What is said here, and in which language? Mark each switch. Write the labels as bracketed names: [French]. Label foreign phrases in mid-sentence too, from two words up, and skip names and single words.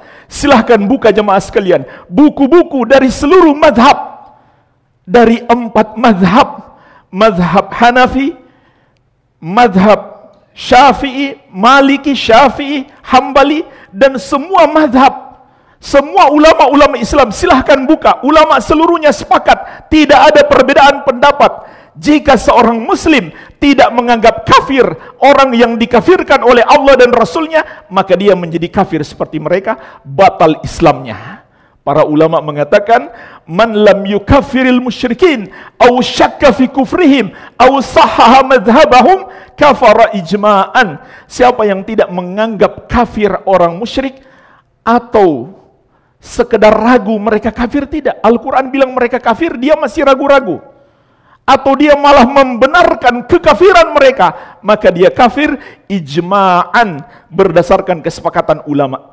[Indonesian] Silahkan buka jamaah sekalian buku-buku dari seluruh mazhab, dari 4 mazhab, mazhab Hanafi, mazhab Syafi'i, Maliki, Syafi'i, Hambali, dan semua mazhab, semua ulama-ulama Islam, silahkan buka. Ulama seluruhnya sepakat, tidak ada perbedaan pendapat. Jika seorang muslim tidak menganggap kafir orang yang dikafirkan oleh Allah dan Rasulnya, maka dia menjadi kafir seperti mereka, batal Islamnya. Para ulama mengatakan, [Arabic] من لم يكفر المشركين أو شك في كفرهم أو صحح مذهبهم كفر إجماعا. [Indonesian] Siapa yang tidak menganggap kafir orang musyrik atau sekedar ragu mereka kafir, tidak. Al-Quran bilang mereka kafir, dia masih ragu-ragu, atau dia malah membenarkan kekafiran mereka, maka dia kafir ijma'an, berdasarkan kesepakatan ulama.